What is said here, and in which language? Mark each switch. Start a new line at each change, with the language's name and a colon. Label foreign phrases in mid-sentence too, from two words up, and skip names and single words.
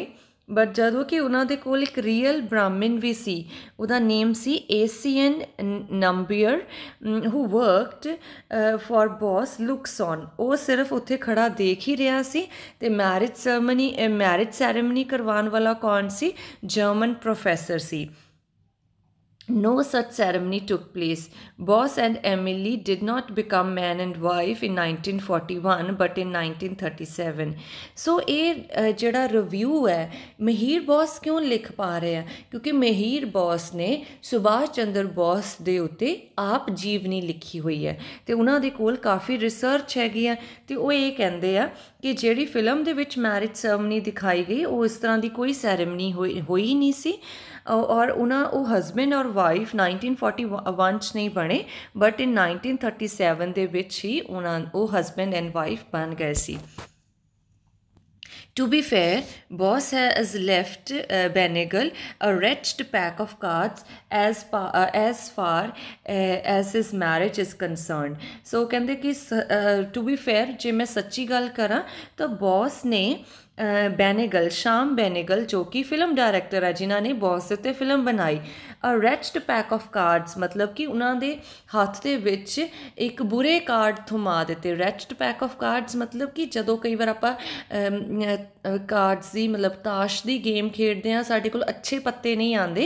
Punjabi: ਬਟ ਜਦੋਂ ਕਿ ਉਹਨਾਂ ਦੇ ਕੋਲ ਇੱਕ ਰੀਅਲ ਬ੍ਰਾਹਮਣ ਵੀ ਸੀ, ਉਹਦਾ ਨੇਮ ਸੀ ACN ਨੰਬੀਅਰ,
English: who worked for Bose looks on.
Punjabi: ਉਹ ਸਿਰਫ ਉੱਥੇ ਖੜਾ ਦੇਖ ਹੀ ਰਿਹਾ ਸੀ। ਅਤੇ
English: marriage ceremony
Punjabi: ਕਰਵਾਉਣ ਵਾਲਾ ਕੌਣ ਸੀ? ਜਰਮਨ ਪ੍ਰੋਫੈਸਰ ਸੀ।
English: No such ceremony took place. Boss and Emily did not become man and wife in 1941 but in 1937.
Punjabi: So ਇਹ ਜਿਹੜਾ ਰਿਵਿਊ ਹੈ ਮਹੀਰ ਬੌਸ ਕਿਉਂ ਲਿਖ ਪਾ ਰਹੇ ਆ? ਕਿਉਂਕਿ ਮਹੀਰ ਬੌਸ ਨੇ ਸੁਭਾਸ਼ ਚੰਦਰ ਬੌਸ ਦੇ ਉੱਤੇ ਆਪ ਜੀਵਨੀ ਲਿਖੀ ਹੋਈ ਹੈ ਅਤੇ ਉਹਨਾਂ ਦੇ ਕੋਲ ਕਾਫੀ ਰਿਸਰਚ ਹੈਗੀ ਆ। ਅਤੇ ਉਹ ਇਹ ਕਹਿੰਦੇ ਆ ਕਿ ਜਿਹੜੀ ਫਿਲਮ ਦੇ ਵਿੱਚ
English: marriage ceremony
Punjabi: ਦਿਖਾਈ ਗਈ ਉਹ ਇਸ ਤਰ੍ਹਾਂ ਦੀ ਕੋਈ ਸੈਰੇਮਨੀ ਹੋਈ ਨਹੀਂ ਸੀ। ਔਰ ਉਹ ਹਸਬੈਂਡ ਔਰ ਵਾਈਫ 1941 'ਚ ਨਹੀਂ ਬਣੇ
English: but in 1937
Punjabi: ਦੇ ਵਿੱਚ ਹੀ ਉਹ
English: husband and wife
Punjabi: ਬਣ ਗਏ ਸੀ।
English: To be fair, Boss has left Benegal a wretched pack of cards as far as his marriage is concerned.
Punjabi: So ਕਹਿੰਦੇ ਕਿ
English: to be fair
Punjabi: ਜੇ ਮੈਂ ਸੱਚੀ ਗੱਲ ਕਰਾਂ ਤਾਂ ਬੌਸ ਨੇ ਬੈਨੇਗਲ, ਸ਼ਾਮ ਬੈਨੇਗਲ ਜੋ ਕਿ
English: film director
Punjabi: ਹੈ ਜਿਨ੍ਹਾਂ ਨੇ ਬੌਸ ਉੱਤੇ ਫਿਲਮ ਬਣਾਈ,
English: a wretched pack of cards,
Punjabi: ਮਤਲਬ ਕਿ ਉਹਨਾਂ ਦੇ ਹੱਥ ਦੇ ਵਿੱਚ ਇੱਕ ਬੁਰੇ ਕਾਰਡ ਥਮਾ ਦਿੱਤੇ।
English: wretched pack of cards
Punjabi: ਮਤਲਬ ਕਿ ਜਦੋਂ ਕਈ ਵਾਰ ਆਪਾਂ ਕਾਰਡਸ ਦੀ ਮਤਲਬ ਤਾਸ਼ ਦੀ ਗੇਮ ਖੇਡਦੇ ਹਾਂ ਸਾਡੇ ਕੋਲ ਅੱਛੇ ਪੱਤੇ ਨਹੀਂ ਆਉਂਦੇ।